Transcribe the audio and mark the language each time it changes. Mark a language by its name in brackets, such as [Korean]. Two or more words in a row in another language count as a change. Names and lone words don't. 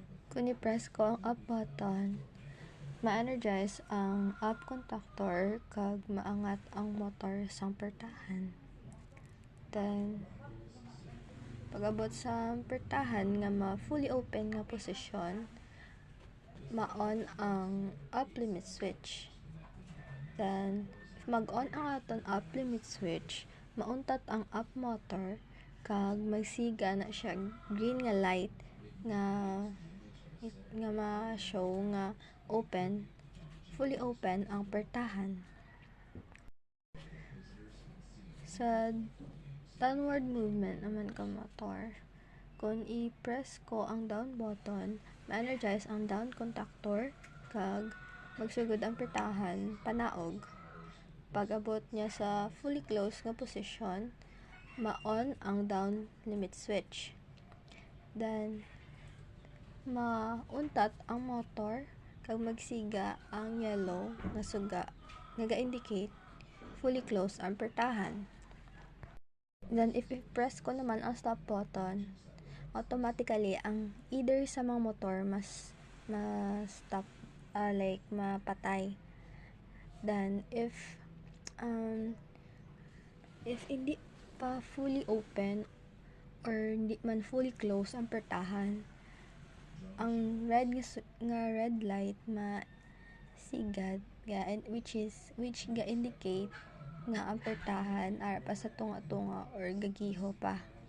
[Hiligaynon] Kung i-press ko ang [English] up button, [Hiligaynon] ma-energize ang [English] up contactor [Hiligaynon] kag maangat ang motor sang pertahan. Then, pag-abot sa pertahan nga [English] fully open [Hiligaynon] nga posisyon, ma-on ang up limit switch. Then, if mag-on ang aton [English] up limit switch, [Hiligaynon] mauntat ang [English] up motor [Hiligaynon] kag magsiga na siya green nga light nga ma-show nga [English] fully open [Hiligaynon] ang pertahan. Sa downward movement naman ka motor, kung i-press ko ang [English] down button, [Hiligaynon] ma-energize ang [English] down contactor [Hiligaynon] kag magsugod ang pertahan panaog. Pag-abot niya sa [English] fully closed [Hiligaynon] nga posisyon, ma-on ang [English] down limit switch. [Hiligaynon] Then, mauntat ang motor kag magsiga ang yellow nga suga nga ga-indicate [English] fully closed [Hiligaynon] ang pertahan. Then, if i-press ko naman ang [English] stop button, [Hiligaynon] automatically ang either sa mga [English] motor stop [Hiligaynon] mapatay. Then, if hindi pa [English] fully open [Hiligaynon] or hindi man [English] fully closed [Hiligaynon] ang pertahan, ang [English] red light [Hiligaynon] sigad which ga indicate nga ang pertahan ara pa sa tunga-tunga or gagiho pa.